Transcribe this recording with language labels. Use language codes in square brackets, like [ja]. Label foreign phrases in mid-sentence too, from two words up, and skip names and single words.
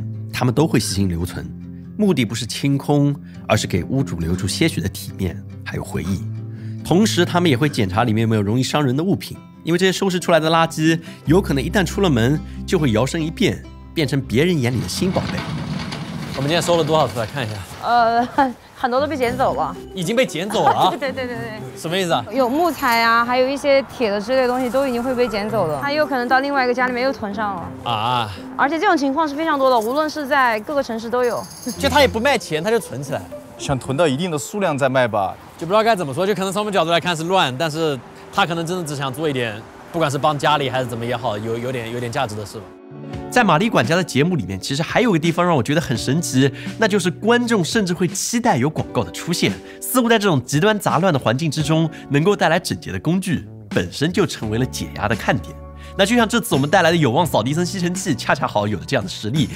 [zh] 他們都會細心留存，目的不是清空，而是給屋主留住些許的體面，還有回憶。同時，他們也會檢查裡面有沒有容易傷人的物品，因為這些收拾出來的垃圾，有可能一旦出了門，就會搖身一變，變成別人眼裡的新寶貝。我們今天收了多少出來看一下？很多都被撿走了，已經被撿走了啊？對，什麼意思啊？有木材啊，還有一些鐵的之類的東西都已經會被撿走了，它有可能到另外一個家裡面又囤上了啊。而且這種情況是非常多的，無論是在各個城市都有。就他也不賣錢，他就存起來，想囤到一定的數量再賣吧。就不知道該怎麼說，就可能從我們角度來看是亂，但是他可能真的只想做一點，不管是幫家裡還是怎麼也好，有點價值的事吧。在瑪麗管家的節目裡面，其實還有個地方讓我覺得很神奇，那就是觀眾甚至會期待有廣告的出現，似乎在這種極端雜亂的環境之中，能夠帶來整潔的工具，本身就成為了解壓的看點。那就像這次我們帶來的有望掃地僧吸塵器，恰恰好有了這樣的實力。